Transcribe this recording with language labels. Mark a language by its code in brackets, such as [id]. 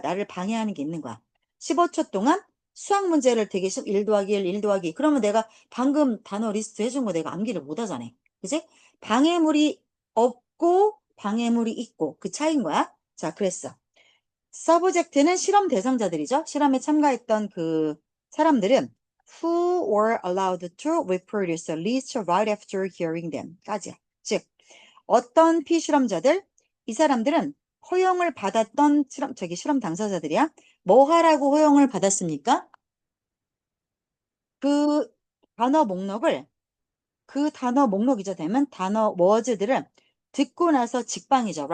[ko] 나를 방해하는 게 있는 거야. 15초 동안 수학 문제를 되게 1 더하기 1, 1 더하기 2. 그러면 내가 방금 단어 리스트 해준 거 내가 암기를 못 하잖아. 그지? 방해물이 없고 방해물이 있고 그 차이인 거야. 자, 그랬어. 서브젝트는 실험 대상자들이죠. 실험에 참가했던 그 사람들은 [en] who were allowed to reproduce a list right after hearing them [ko] 까지야. 즉 어떤 피실험자들 이 사람들은 허용을 받았던 실험 당사자들이야. 뭐 하라고 허용을 받았습니까? 그 단어 목록을 그 단어 목록이죠. 되면 단어 워즈들을 듣고 나서 직방이죠.